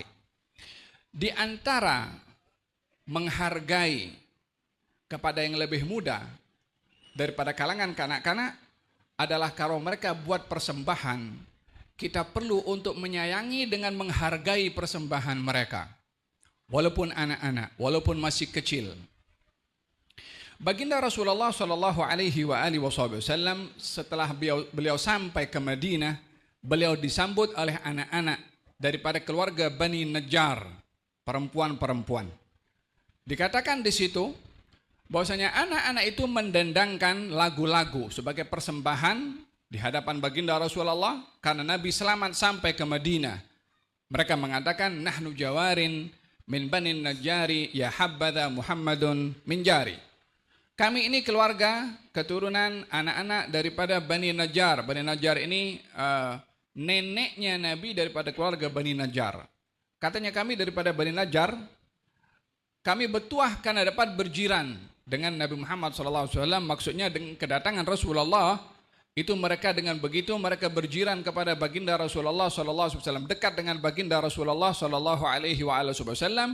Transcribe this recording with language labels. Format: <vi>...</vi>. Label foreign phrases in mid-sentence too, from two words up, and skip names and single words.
<ms>Di antara menghargai kepada yang lebih muda daripada kalangan kanak-kanak adalah kalau mereka buat persembahan, kita perlu untuk menyayangi dengan menghargai persembahan mereka. Walaupun anak-anak, walaupun masih kecil. Baginda Rasulullah</ms> <ar>صلى الله عليه وسلم</ar> <ms>setelah beliau sampai ke Madinah, beliau disambut oleh anak-anak daripada keluarga Bani Najjar, perempuan-perempuan. Dikatakan di situ bahwasanya anak-anak itu mendendangkan lagu-lagu sebagai persembahan di hadapan baginda Rasulullah karena Nabi selamat sampai ke Madinah. Mereka mengatakan,</ms> <ar>"نحن جوار من بني النجار يا حبذا محمد من جار."</ar> <ms>Kami ini keluarga keturunan anak-anak daripada Bani Najjar. Bani Najjar ini neneknya Nabi daripada keluarga Bani Najjar. Katanya kami daripada Bani Najjar, kami bertuah karena dapat berjiran dengan Nabi Muhammad SAW. Maksudnya dengan kedatangan Rasulullah, itu mereka dengan begitu mereka berjiran kepada baginda Rasulullah SAW, dekat dengan baginda Rasulullah SAW.</ms>